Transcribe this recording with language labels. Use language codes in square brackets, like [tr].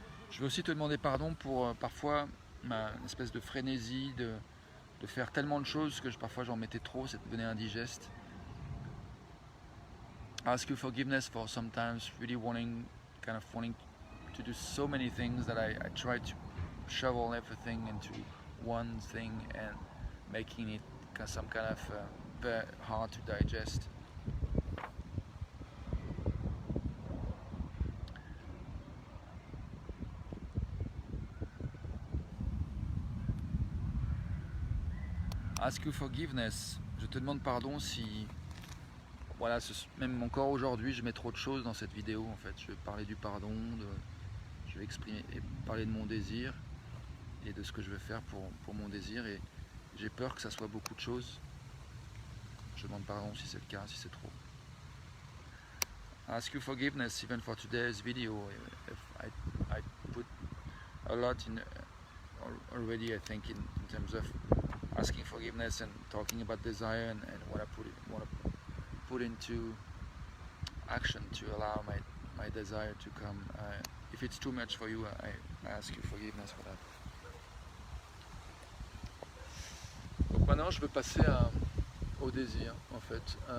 [fr] Je veux aussi te demander pardon pour parfois ma espèce de frénésie de faire tellement de choses que parfois j'en mettais trop, ça devenait indigeste. [en] Ask you forgiveness for sometimes really wanting to do so many things that I try to shovel everything into one thing and making it some kind of very hard to digest. Ask you forgiveness, [fr] je te demande pardon si, voilà, même encore aujourd'hui, je mets trop de choses dans cette vidéo en fait. Je vais parler du pardon, je vais exprimer et parler de mon désir et de ce que je veux faire pour mon désir, et j'ai peur que ça soit beaucoup de choses. Je demande pardon si c'est le cas, si c'est trop. [en] Ask you forgiveness even for today's video. If I put a lot in already, I think, in terms of asking forgiveness and talking about desire and what I want to put into action to allow my desire to come. If it's too much for you, I ask you forgiveness for that. [fr] Donc maintenant, je veux passer au désir, en fait.